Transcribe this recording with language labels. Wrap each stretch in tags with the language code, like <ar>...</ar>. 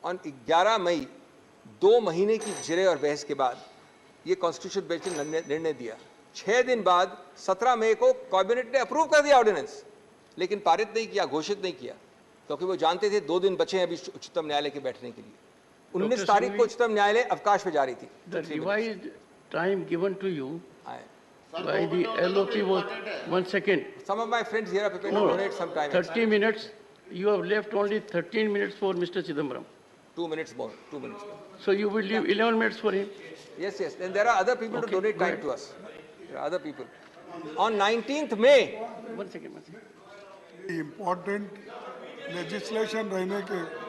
<hi>और 11 मई 2 महीने की जिरे और बहस के बाद ये कॉन्स्टिट्यूशन बेंच ने निर्णय दिया। 6 दिन बाद 17 मई को कैबिनेट ने अप्रूव कर दिया ऑर्डिनेंस, लेकिन पारित नहीं किया, घोषित नहीं किया, क्योंकि वो जानते थे 2 दिन बचे हैं अभी उच्चतम न्यायालय के बैठने के लिए। 19 तारीख को उच्चतम न्यायालय अवकाश पे जारी थी।</hi> <en>The revised time given to you by the LOP was 1 second. Some of my friends here are prepared to donate some time. 30 minutes. You have left only 13 minutes for Mr. Chidambaram. 2 minutes more. 2 minutes more. So you will leave 11 minutes for him. Yes. Then there are other people to donate time to us. There are other people. On 19th May. One second.</en> <hi>Important legislation रहने के</hi>